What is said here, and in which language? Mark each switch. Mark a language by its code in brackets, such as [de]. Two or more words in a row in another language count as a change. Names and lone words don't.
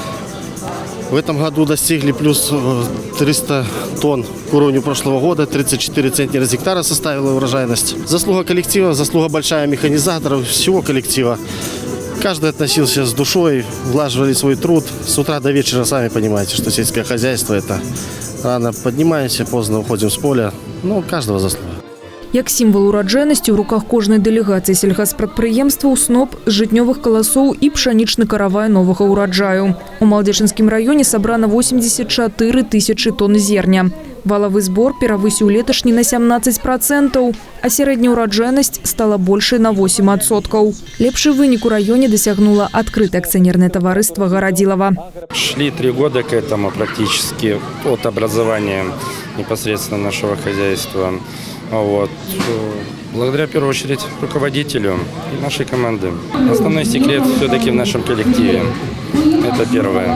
[ru] В этом году достигли плюс 300 тонн к уровню прошлого года, 34 центнера с гектара составила урожайность. Заслуга коллектива, заслуга большая механизаторов, всего коллектива. Каждый относился с душой, влаживали свой труд. С утра до вечера, сами понимаете, что сельское хозяйство – это рано поднимаемся, поздно уходим с поля. Каждого заслуга. [be] Як сімвал ураджайнасці ў руках кожнай дэлегацыі сельгаспрадпрыемстваў сноп з жытнёвых каласоў і пшанічны каравай новага ўраджаю. У Маладзечанскім раёне сабрана 84 тысячы тонн зерня. Валавы збор перавысіў леташні на 17%, а сярэдняя ураджайнасць стала большай на 8%. Лепшы вынік у раёне дасягнула адкрытае акцыянернае таварыства «Городилово». [ru] Шли 3 года к этому практически от образования непосредственно нашего хозяйства. Благодаря, в первую очередь, руководителю и нашей команды. Основной секрет все-таки в нашем коллективе. Это первое.